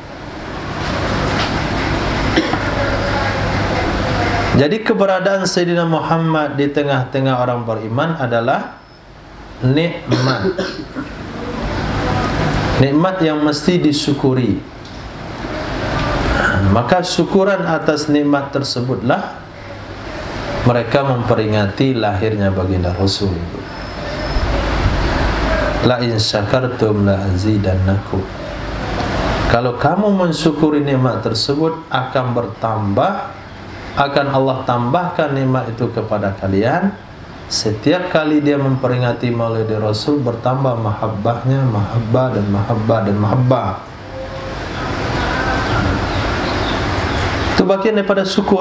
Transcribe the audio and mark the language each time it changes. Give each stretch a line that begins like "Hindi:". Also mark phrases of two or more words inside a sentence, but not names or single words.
Indonesian: Jadi keberadaan Sayyidina Muhammad di tengah-tengah orang beriman adalah nikmat. Nikmat yang mesti disyukuri. Maka syukuran atas nikmat tersebutlah mereka memperingati lahirnya baginda Rasul.
Arabic: لئن شكرتم لأزيدنكم.
Indonesian: Kalau kamu mensyukuri nikmat tersebut, akan bertambah, akan Allah tambahkan nikmat itu kepada kalian. Setiap kali dia memperingati maulid Rasul, bertambah mahabbahnya, mahabbah dan mahabbah dan mahabbah. bagian daripada syukur.